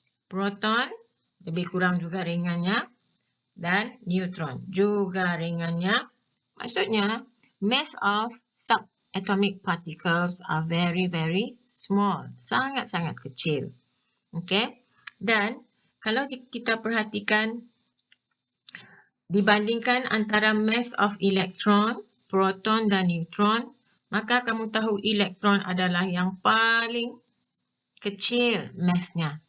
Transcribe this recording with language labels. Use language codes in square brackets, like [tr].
[ms] Proton lebih kurang juga ringannya. Dan neutron juga ringannya. [en] Maksudnya, mass of subatomic particles are very, very small. [ms] Sangat-sangat kecil. Okay? Dan, kalau kita perhatikan, dibandingkan antara [en] mass of electron, [ms] proton dan neutron, maka kamu tahu elektron adalah yang paling kecil massnya.